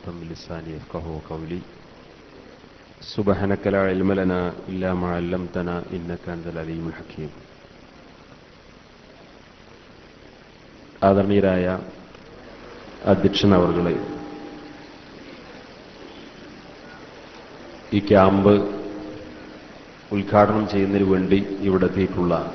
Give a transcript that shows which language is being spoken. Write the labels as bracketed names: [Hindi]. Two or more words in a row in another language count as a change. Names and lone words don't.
[Arabic] لساني يفقهوا قولي سبحانك لا علم لنا إلا ما علمتنا إنك أنت العليم الحكيم. [Malayalam] ആദരണീയരായ അധ്യക്ഷൻ അവർകളെ, ഈ ക്യാമ്പ് ഉദ്ഘാടനം ചെയ്യുന്നതിന് വേണ്ടി ഇവിടെ എത്തിയിട്ടുള്ള